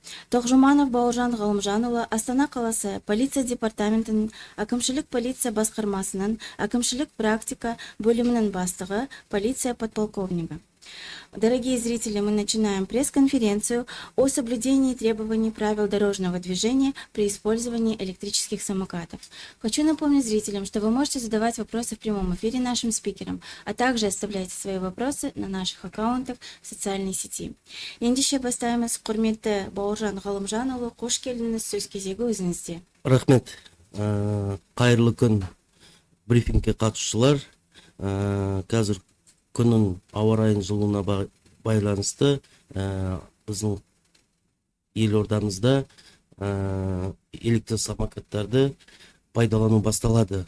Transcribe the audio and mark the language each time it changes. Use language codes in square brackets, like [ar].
[kk] Тоқжуманов Бауыржан Ғалымжанұлы, Астана қаласы полиция департаментінің әкімшілік полиция басқармасының әкімшілік практика бөлімінің бастығы, полиция подполковника. [ru] Дорогие зрители, мы начинаем пресс-конференцию о соблюдении требований правил дорожного движения при использовании электрических самокатов. Хочу напомнить зрителям, что вы можете задавать вопросы в прямом эфире нашим спикерам, а также оставляйте свои вопросы на наших аккаунтах в социальной сети. [kk] Ендеше бастаймыз. Құрметті Бауыржан Ғалымжанұлы, қош келдіңіз, сөз кезегі өзіңізде. Рахмет. Қайырлы күн брифингке қатысушылар. Қазір күннің ауа райының жылуына байланысты біздің елордамызда электр самокаттарды пайдалану басталады.